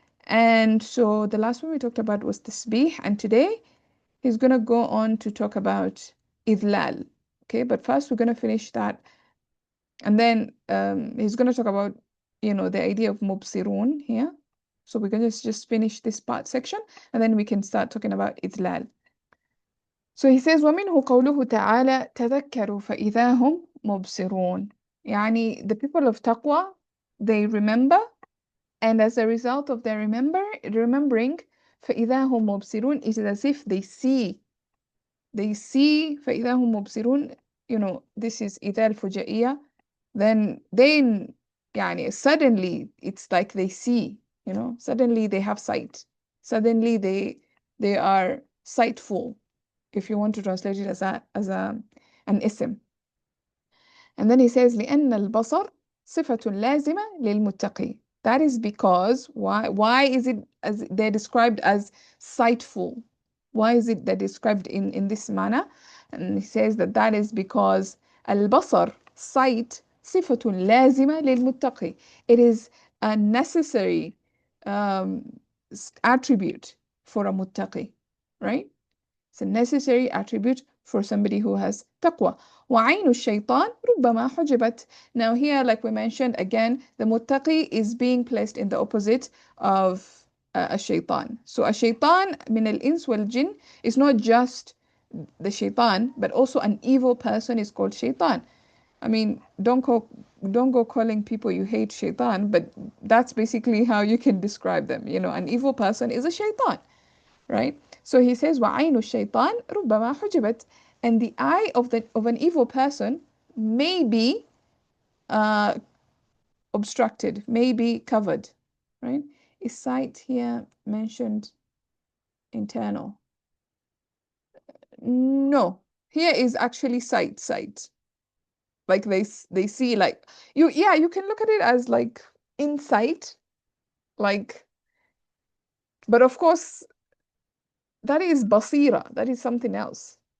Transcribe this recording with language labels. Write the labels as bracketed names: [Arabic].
[English] And so the last one we talked about was tasbih. And today, he's going to go on to talk about idlal. Okay, but first we're going to finish that. And then he's going to talk about, the idea of mubsirun here. So we're going to just finish this part section, and then we can start talking about idlal. So he says, [Arabic] وَمِنْهُ قَوْلُهُ تَعَالَى تَذَكَّرُوا فَإِذَا هُمْ مُبْصِرُونَ. [English] يعني the people of taqwa, they remember, and as a result of their remembering, [Arabic] فَإِذَا هُمْ مُبْصِرُونَ, [English] it is as if they see. [Arabic] فَإِذَا هُمْ مُبْصِرُونَ, [English] this is [Arabic] إِذَا الفجائية. [English] Then يعني suddenly it's like they see, suddenly they have sight. Suddenly they are sightful, if you want to translate it as an ism. And then he says [Arabic] لأن البصر صفة لازمة للمتقي. [English] That is because why is it as they're described as sightful? Why is it they're described in this manner? And he says that is because البصر, sight, [Arabic] صفة لازمة للمتقي. [English] It is a necessary attribute for a muttaqi, right? It's a necessary attribute for somebody who has taqwa. [Arabic] وَعَيْنُ الشَّيْطَانِ رُبَّمَا حُجِبَتْ. [English] Now here, like we mentioned, again, the muttaqi is being placed in the opposite of a shaitan. So a shaitan [Arabic] min al-ins wal-jinn [English] is not just the shaitan, but also an evil person is called shaitan. I mean, don't go calling people you hate shaitan, but that's basically how you can describe them. An evil person is a shaitan, right? So he says, [Arabic] وَعَيْنُ الشَّيْطَانِ رُبَّمَا حُجِبَتْ. [English] And the eye of an evil person may be obstructed, may be covered, right? Is sight here mentioned internal? No, here is actually sight. Like they see, like you can look at it as like insight, like, but of course that is basira, that is something else.